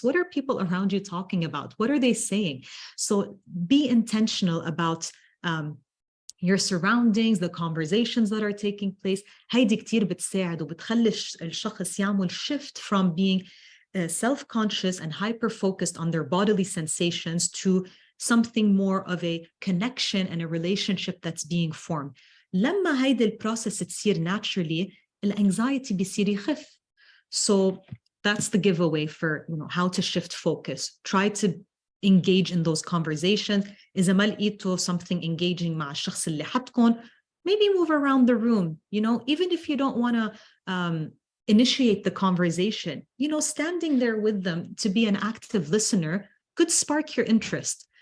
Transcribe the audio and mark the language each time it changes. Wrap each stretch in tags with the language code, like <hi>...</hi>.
<en>What are people around you talking about? What are they saying? So be intentional about your surroundings, the conversations that are taking place.</en> <ar>هيدي كتير بتساعد وبتخلي الشخص يعمل</ar> <en>shift from being self-conscious and hyper-focused on their bodily sensations to something more of a connection and a relationship that's being formed.</en> <ar>لما هيدا البروسيس تصير naturally, الانxiety بيصير يخف.</ar> <en>So that's the giveaway for how to shift focus. Try to engage in those conversations.</en> <ar>إذا ما لقيتوا</ar> <en>something engaging</en> <ar>مع الشخص اللي حدكم,</ar> <en>maybe move around the room. Even if you don't want to initiate the conversation, standing there with them to be an active listener could spark your interest.</en>